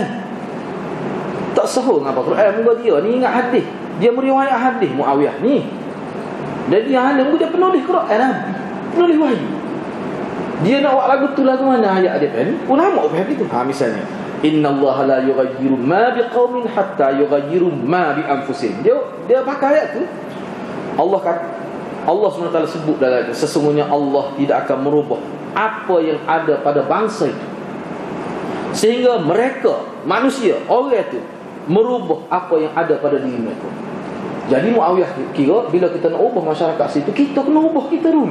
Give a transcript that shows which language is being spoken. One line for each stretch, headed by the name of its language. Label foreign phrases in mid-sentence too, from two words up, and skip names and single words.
Malay: Tak sahur ngapa Quran muka dia ni ingat hadis. Dia meriwayat hadis Muawiyah ni. Dan dia alim dia penulis Quran, penulis wahyu. Dia nak buat lagu tu lagu mana ayat dia kan? Ulama faham itu.
Arabic: Misalnya, إن الله لا يغير ما بقوم حتى يغيروا ما بأنفسهم.
Malay: Dia pakai ayat tu. Allah SWT sebut dalam sesungguhnya Allah tidak akan merubah apa yang ada pada bangsa itu sehingga mereka manusia orang itu merubah apa yang ada pada diri mereka. Jadi Muawiyah kira bila kita nak ubah masyarakat situ, kita kena ubah kita dulu.